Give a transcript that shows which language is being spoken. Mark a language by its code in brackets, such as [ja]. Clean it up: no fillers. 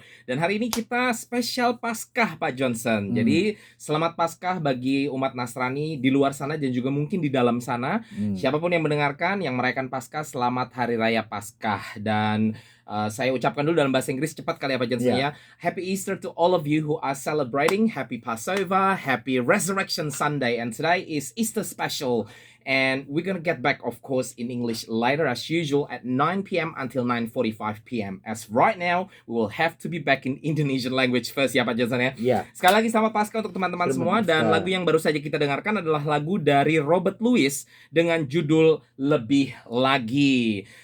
[id] Dan hari ini kita spesial Paskah Pak Johnson. Jadi selamat Paskah bagi umat Nasrani di luar sana dan juga mungkin di dalam sana. Siapapun yang mendengarkan yang merayakan Paskah, selamat Hari Raya Paskah. Dan saya ucapkan dulu dalam bahasa Inggris cepat kali ya Pak Johnson ya. [en] Happy Easter to all of you who are celebrating. Happy Passover, happy Resurrection Sunday. And today is Easter special. And we're going to get back, of course, in English later as usual at 9 p.m. until 9:45 p.m. As right now, we will have to be back in Indonesian language first ya Pak Johnson ya. [id] Sekali lagi selamat Paskah untuk teman-teman semua. Dan lagu yang baru saja kita dengarkan adalah lagu dari Robert Lewis dengan judul Lebih Lagi.